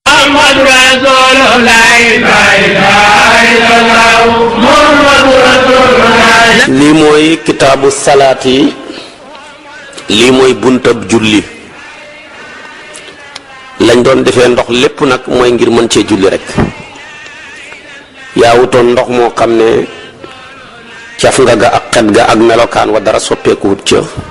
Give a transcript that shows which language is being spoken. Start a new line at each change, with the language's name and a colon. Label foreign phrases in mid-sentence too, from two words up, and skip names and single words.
Arabic: محمد رسول الله لا إله إلا الله محمد رسول الله.
Wolof: lii mooy kitaabu salaat yi lii mooy buntab julli lañ doon defee ndox lépp nag mooy ngir mën cee julli rek yaawutoon ndox moo xam ne caf nga ga ak xet ga ak melokaan wa dara soppeekuwut ca